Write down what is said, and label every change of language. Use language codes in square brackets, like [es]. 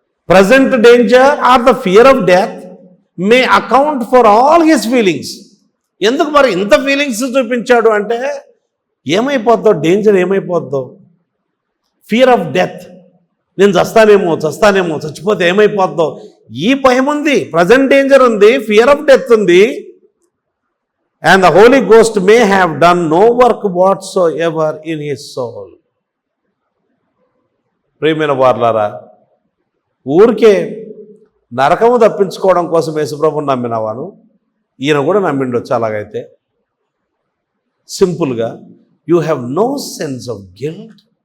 [en] Present danger are the fear of death may account for all his feelings. [te] ఎందుకు మరి ఇంత feelings చూపించాడు అంటే, ఏమైపోద్దో, డేంజర్ ఏమైపోద్దో, [en] fear of death, [te] నేను చస్తానేమో, చచ్చిపోతే ఏమైపోద్దో, ఈ భయం ఉంది. [en] Present danger ఉంది, fear of death ఉంది. And the Holy Ghost may have done no work whatsoever in his soul. [te] ప్రియమైన వారలారా, ఊరికే నరకము తప్పించుకోవడం కోసం యేసుప్రభుని నమ్మినవాను, ఈయన కూడా నమ్మిండొచ్చు. అలాగైతే సింపుల్గా [en] You have no sense of guilt.